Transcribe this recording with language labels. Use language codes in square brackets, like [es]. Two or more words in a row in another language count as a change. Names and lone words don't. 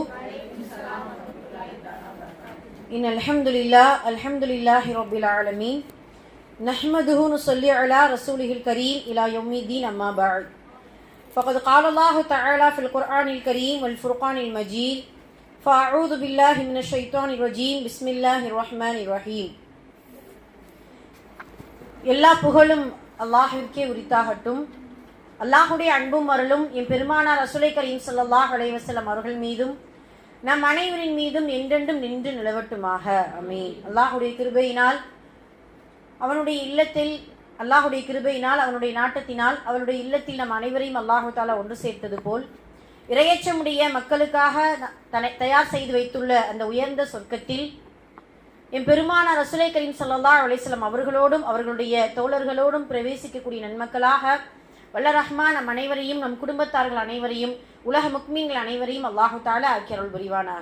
[ar] إن الحمد لله رب العالمين نحمده ونصلي على رسوله الكريم إلى يوم الدين أما بعد فقد قال الله تعالى في القرآن الكريم والفرقان المجيد فأعوذ بالله من الشيطان الرجيم بسم الله الرحمن الرحيم [ta] எல்லா புகழும் அல்லாஹ்விற்கே உரித்தாகட்டும். அல்லாஹுடைய அன்பும் அருளும் என் பெருமானார் [ar] رسول كريم صلى الله عليه وسلم [ta] அவர்கள் மீதும் நம் அனைவரின் மீதும் என்றென்றும் நின்று நிலவட்டுமாக. ஆமீன். அல்லாஹுடைய கிருபையினால் அவனுடைய இல்லத்தில் அவனுடைய நாட்டத்தினால் அவனுடைய இல்லத்தில் நம் அனைவரையும் [ar] الله تعالى [ta] ஒன்று சேர்த்தது போல் இறையச்சமுடைய மக்களுக்காக தயார் செய்து வைத்துள்ள அந்த உயர்ந்த சொர்க்கத்தில் என் பெருமானார் [ar] رسول كريم صلى الله عليه وسلم [ta] அவர்களோடும் அவர்களுடைய தோழர்களோடும் பிரவேசிக்கக்கூடிய நன்மக்களாக வல்ல ரஹ்மான் நம் அனைவரையும் நம் குடும்பத்தார்கள் அனைவரையும் உலக முக்மீன்கள் அனைவரையும் [ar] الله تعالى [ta] ஆக்கி அருள் புரிவானாக.